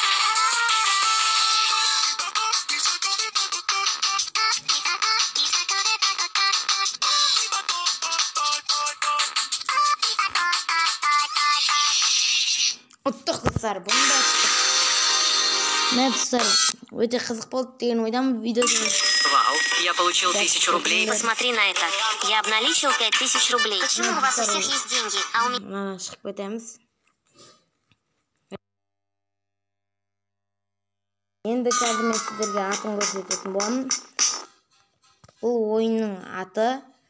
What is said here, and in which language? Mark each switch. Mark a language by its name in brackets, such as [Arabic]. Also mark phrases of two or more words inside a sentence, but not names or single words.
[Kazakh] Ұттық достар, бұны да ұттық. Мә достар, өте қызық болды деген ойдамын видеода. Вау, [Russian] я получил 1000 рублей. Посмотри на это. Я обналичил 5000 рублей. Почему у вас у всех есть деньги, а у меня... [Kazakh] Шығып кетеміз. Енді қазір мен сіздерге атын көрсететін боламын. Бұл ойынның аты